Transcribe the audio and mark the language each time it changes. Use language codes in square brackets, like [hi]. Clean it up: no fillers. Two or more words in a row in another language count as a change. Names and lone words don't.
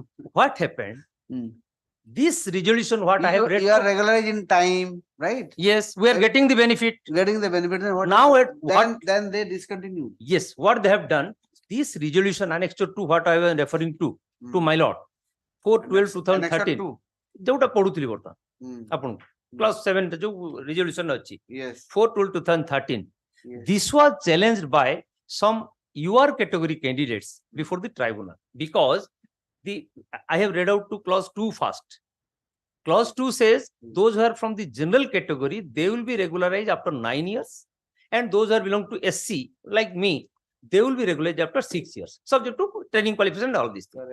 [en] What happened? This resolution, what I have read. You are regularized in time, right? Yes, we are getting the benefit. Getting the benefit. Then what? Now Then they discontinue. Yes, what they have done, this resolution annexure to what I was referring to my lord, 4/12/2013. [or] ଯୋଉଟା ପଢୁଥିଲି ବର୍ତ୍ତମାନ ଆପଣଙ୍କୁ class 7 ଯୋଉ resolution ଅଛି, [en] Yes. 4/12/2013. This was challenged by some UR category candidates before the tribunal because I have read out to clause 2 first. Clause 2 says those who are from the general category, they will be regularized after 9 years, and those who are belong to SC like me, they will be regularized after 6 years, subject to training qualification and all these things.